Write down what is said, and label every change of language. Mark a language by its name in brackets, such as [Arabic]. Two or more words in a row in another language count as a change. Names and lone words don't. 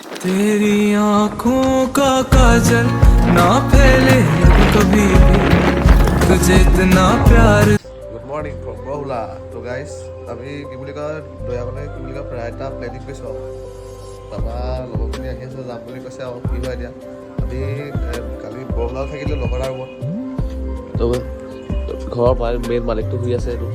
[Hindi] तेरी आंखों का काजल ना फैले अब कभी भी तुझे इतना प्यार। [English] good morning from গহুলা। [Assamese] তো গাইজ আমি কি বুলি কয় দয়াকনে কি বুলি কয় প্ৰায় এটা প্লেনিং কৰিছোঁ আৰু তাৰপৰা লগৰখিনি আহি আছে যাম বুলি কৈছে আৰু কি হয় এতিয়া আমি কালি বৰহোলাও থাকিলোঁ লগৰ আৰু ৰুমত। তো ঘৰৰ মেইন মালিকটো শুই আছে এইটো।